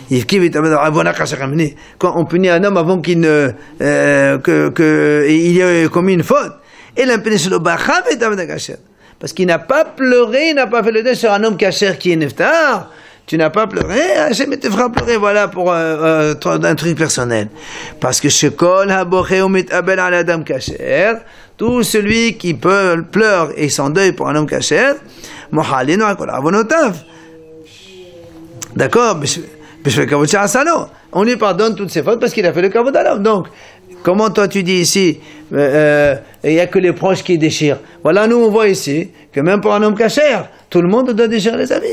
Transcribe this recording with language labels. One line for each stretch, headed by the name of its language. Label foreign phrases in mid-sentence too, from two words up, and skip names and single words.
French: Quand on punit un homme avant qu'il ne, il ait commis une faute. Et parce qu'il n'a pas pleuré, il n'a pas fait le deuil sur un homme caché qui est neftar. Tu n'as pas pleuré, Hachem te fera pleurer, voilà, pour un truc personnel. Parce que
Hebrew: שכל הבוכה ומתאבל על אדם כשר,
French: tout celui qui pleure et s'endeuille pour un homme kasher,
Hebrew: מוחלין לו כל עוונותיו.
French: D'accord? On lui pardonne toutes ses fautes parce qu'il a fait le kavod à l'homme. Donc, comment toi tu dis ici, il n'y a que les proches qui déchirent. Voilà, nous on voit ici que même pour un homme kasher, tout le monde doit déchirer les habits.